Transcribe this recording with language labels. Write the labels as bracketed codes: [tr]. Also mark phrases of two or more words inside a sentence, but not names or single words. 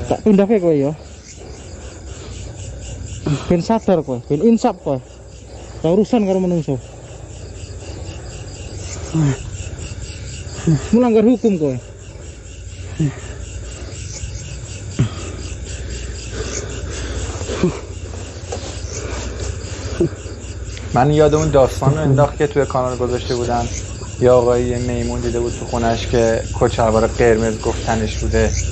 [jv] Tak pindah ke kowe ya. Ben sadar kowe, ben insaf kowe. Ora urusan karo menungso. Melanggar hukum kowe. [fa] من یاد اون داستان رو انداخت که توی کانال گذاشته بودن، یه آقایی میمون دیده بود تو خونش که کچلوار قرمز گفتنش بوده.